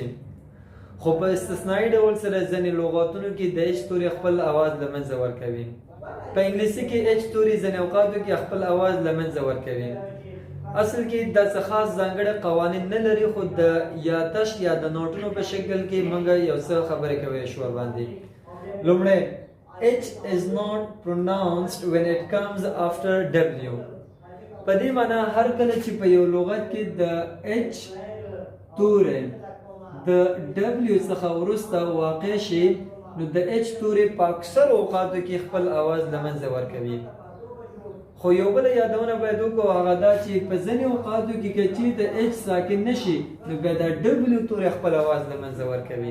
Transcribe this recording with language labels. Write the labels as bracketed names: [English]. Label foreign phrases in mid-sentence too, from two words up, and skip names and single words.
[Pashto] خو په استثنایی ډول سره ځینې لغاتونو کې د اچ توري خپل اواز له منځه ورکوي. په انګلیسي کې اچ توري ځینې اوقاتو کې خپل اواز له منځه ورکوي. اصل کې داسې خاص ځانګړي قوانین نه لري، خو د یادښت یا د نوټونو په شکل کې موږ یو څه خبرې کوي شو ورباندې. [English] لومړی H is not pronounced when it comes after W. [Pashto] په دې معنی هر کله چې په یو لغت کې د H توری د W څخه وروسته واقع شي نو د H توری په اکثر اوقاتو کې خپل اواز له منځه ورکوي. خو یو بله یادونه باید وکړو هغه دا چې په ځینې اوقاتو کې که چېرته H ساکن نشي نو بیا د W توری خپل اواز له منځه ورکوي.